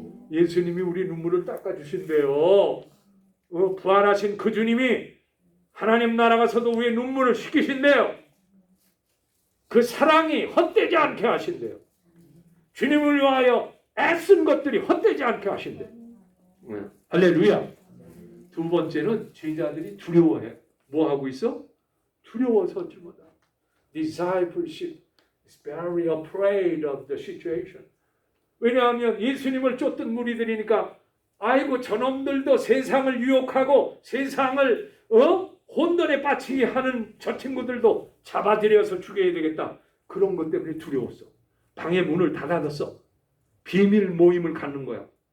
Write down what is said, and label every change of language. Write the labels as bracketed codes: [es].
[ko] 예수님이 우리 눈물을 닦아주신대요. 부활하신 그 주님이 하나님 나라 가서도 우리의 눈물을 씻기신대요. 그 사랑이 헛되지 않게 하신대요. 주님을 위하여 애쓴 것들이 헛되지 않게 하신대요. 할렐루야. 두 번째는 제자들이 두려워해. 뭐 하고 있어? 두려워서지 뭐다. [en] Discipleship is very afraid of the situation. [ko] 왜냐하면 예수님을 쫓던 무리들이니까 아이고 저놈들도 세상을 유혹하고 세상을 혼돈에 빠지게 하는 저 친구들도 잡아들여서 죽여야 되겠다. 그런 것 때문에 두려웠어. 방의 문을 다 닫았어. 비밀 모임을 갖는 거야.